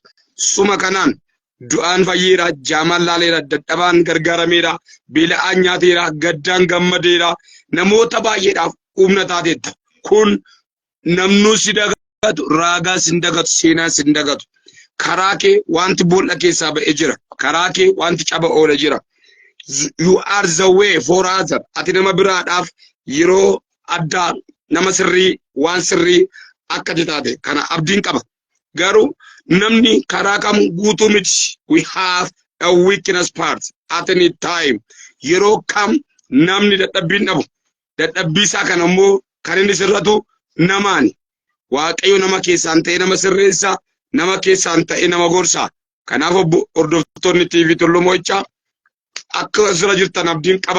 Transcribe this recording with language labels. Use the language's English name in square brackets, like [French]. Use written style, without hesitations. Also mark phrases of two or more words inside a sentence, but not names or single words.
[Oromo] Suma kanaan du'aan fayyeera, jaamaan laaleera, dadhabaan gargaarameera, beela'aan nyaateera, gaddaan gammadeera, namoota baay'eedhaaf humna taateetta. Kun namnuu si dagatu, raagaa sin dagatu, seenaa sin dagatu. Karaa kee wanti boolla keessaa ba'ee jira. Karaa kee wanti caba oole jira. [English] You are the way for others. [Oromo] Ati nama biraadhaaf yeroo addaa nama sirrii, waan sirrii akka taate kana abdiin qaba. Garuu namni karaa kam guutuu miti. [English] We have a weakness part at any time. [Oromo] Yeroo kam namni dadhabbiin dhabu. Dadhabbii isaa kana immoo kan inni sirratu namaani. Waaqayyo nama keessaan ta'e nama sirreessa, nama keessaan ta'e nama gorsa. Kanaaf hordoftoonni TV Tulluu Mo'ichaa akka asirra jirtan abdiin qaba.